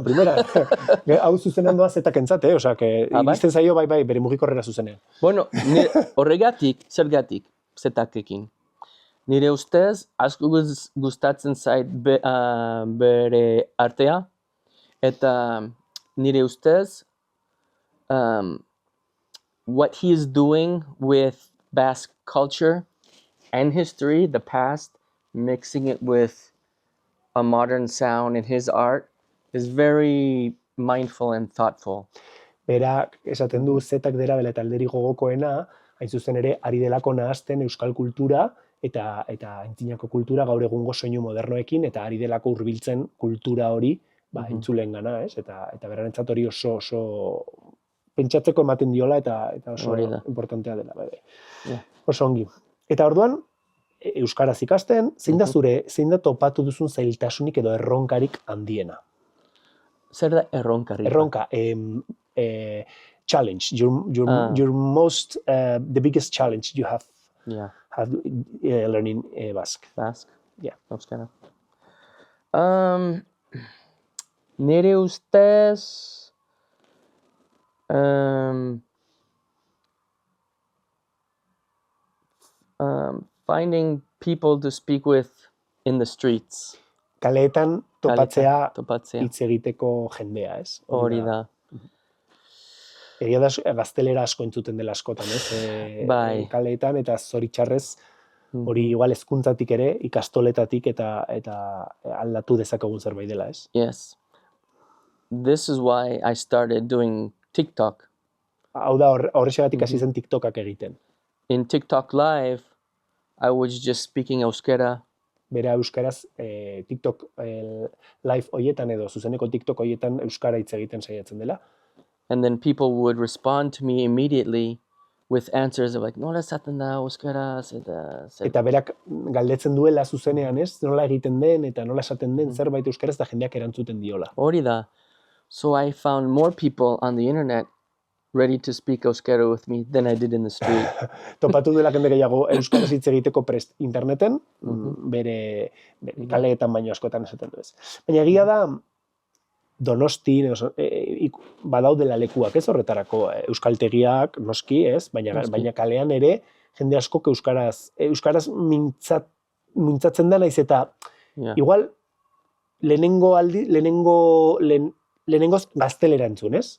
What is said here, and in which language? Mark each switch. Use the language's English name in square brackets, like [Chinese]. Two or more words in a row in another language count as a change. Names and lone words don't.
[Basque] Hau zuzenan doa zetakentzat, osea, iristen zaio bai, bere mugikorrera zuzenean. Bueno, zergatik zetakekin. Nire ustez, asko gustatzen zait bere artea, eta nire ustez, [English] what he is doing with Basque culture and history, the past, mixing it with a modern sound in his art, is very mindful and thoughtful. [Basque] Berak, esaten du, zetak dela bela talderi gogokoena, hain zuzen ere, ari delako nahazten euskal kultura, eta antzinako kultura gaur egungo soinu modernoekin, eta ari delako hurbiltzen kultura hori, entzulen gana, ez? Eta berarentzat hori oso pentsatzeko ematen diola, eta oso importantea dela. Oso ongi. Eta orduan, euskaraz ikasten, zein da topatu duzun zailtasunik edo erronkarik handiena? Zer da erronkarik? Erronka, [English] challenge, your most, the biggest challenge you have learning Basque. Basque? Yeah. [Basque] Euskara. Nire ustez, [English] finding people to speak with in the streets. [Basque] Kaleetan topatzea hitz egiteko jendea, ez? Hori da. Egia da gaztelera asko entzuten dela askotan, ez? Kaleetan eta zoritxarrez hori igual hezkuntzatik ere, ikastoletatik eta aldatu dezakegun zerbait dela, ez? [English] Yes. This is why I started doing TikTok. [Basque] Hau da, horrexegatik hasi zen TikTokak egiten. [English] In TikTok Live, I was just speaking euskera. [Basque] Bera euskaraz TikTok live hoietan edo zuzeneko TikTok hoietan euskara hitz egiten saiatzen dela. [English] And then people would respond to me immediately with answers of like, [Basque] nola esaten da euskaraz, eta berak galdetzen duela zuzenean, ez? Nola egiten den eta nola esaten den zerbait euskaraz eta jendeak erantzuten diola. Hori da. [English] So I found more people on the internet ready to speak euskera with me than I did in the street. [Basque] Topatu duela jende gehiago euskaraz hitz egiteko prest interneten, bere kaleetan baino askotan esaten du ez. Baina egia da, Donosti, badaudela lekuak ez horretarako, euskaltegiak, noski, ez? Baina kalean ere, jende askok euskaraz mintzatzen da naiz eta igual lehenengoz gaztelera entzun, ez?